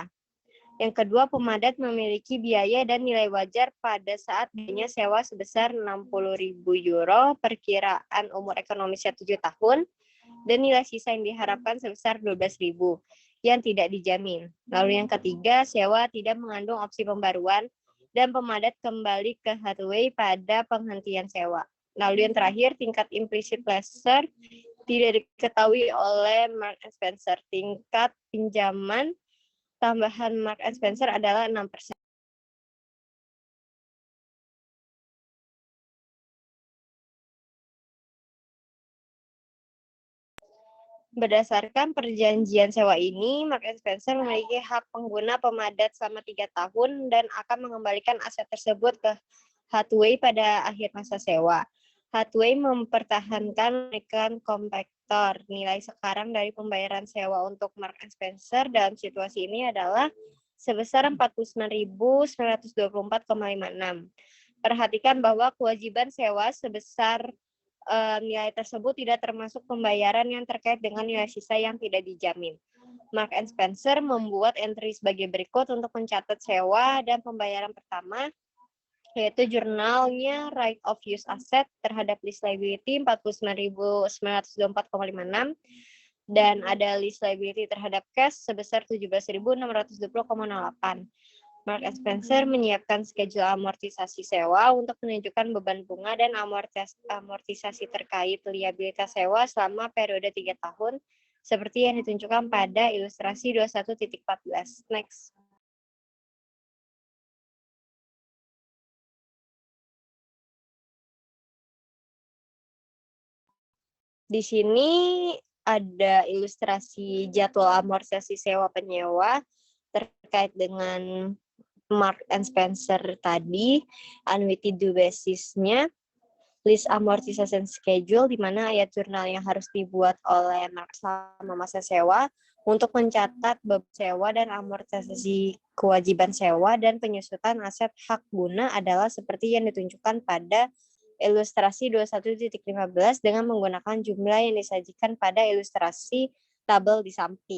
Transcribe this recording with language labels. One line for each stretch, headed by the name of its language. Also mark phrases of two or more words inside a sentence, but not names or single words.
Indonesian: Yang kedua, pemadat memiliki biaya dan nilai wajar pada saat biayanya sewa sebesar 60.000 euro, perkiraan umur ekonomisnya 7 tahun, dan nilai sisa yang diharapkan sebesar 12.000 yang tidak dijamin. Lalu yang ketiga, sewa tidak mengandung opsi pembaruan dan pemadat kembali ke Hathaway pada penghentian sewa. Lalu yang terakhir, tingkat
English: implicit lessor
Indonesian: tidak diketahui oleh Marks and Spencer. Tingkat pinjaman tambahan Marks and Spencer adalah 6%. Berdasarkan perjanjian sewa ini, Marks and Spencer memiliki hak pengguna pemadat selama 3 tahun dan akan mengembalikan aset tersebut ke Hathaway pada akhir masa sewa. Hathaway mempertahankan kompaktor. Nilai sekarang dari pembayaran sewa untuk Marks and Spencer dalam situasi ini adalah sebesar 49.924,56. Perhatikan bahwa kewajiban sewa sebesar nilai tersebut tidak termasuk pembayaran yang terkait dengan nilai sisa yang tidak dijamin. Marks and Spencer membuat entry sebagai berikut untuk mencatat sewa dan pembayaran pertama, yaitu jurnalnya
English: right of use asset
Indonesian: terhadap
English: lease liability
Indonesian: 49.924,56 dan ada
English: lease liability
Indonesian: terhadap cash sebesar 17.620,08. Marks and Spencer menyiapkan schedule amortisasi sewa untuk menunjukkan beban bunga dan amortisasi terkait liabilitas sewa selama periode 3 tahun seperti yang ditunjukkan pada ilustrasi 21.14. Next. Di sini ada ilustrasi jadwal amortisasi sewa penyewa terkait dengan Marks and Spencer tadi, annuity
English: due basis-
Indonesian: nya,
English: list amortization schedule,
Indonesian: di mana ayat jurnal yang harus dibuat oleh Marks selama masa sewa untuk mencatat beban sewa dan amortisasi kewajiban sewa dan penyusutan aset hak guna adalah seperti yang ditunjukkan pada ilustrasi 21.15 dengan menggunakan jumlah yang disajikan pada ilustrasi tabel di samping.